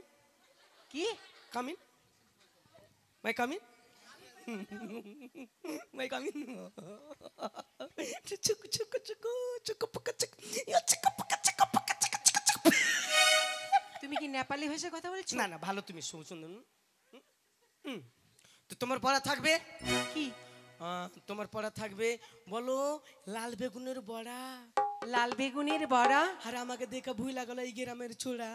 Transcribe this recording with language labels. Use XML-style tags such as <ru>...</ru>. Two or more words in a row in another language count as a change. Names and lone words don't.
<bn>কি? কামিন মাই কামিন মাই কামিন চুক চুক চুক চুক পকা চুক চুক পকা চুক পকা চুক তুমি কি নেপালি ভাষায় কথা বলছো? না না ভালো তুমি সুন্দর তো তোমার পড়া থাকবে কি? তোমার পড়া থাকবে বলো লাল বেগুনের বড়া লাল বেগুনের বড়া? আর আমাকে দেখে ভুই লাগলো এই গ্রামের ছোড়া</bn>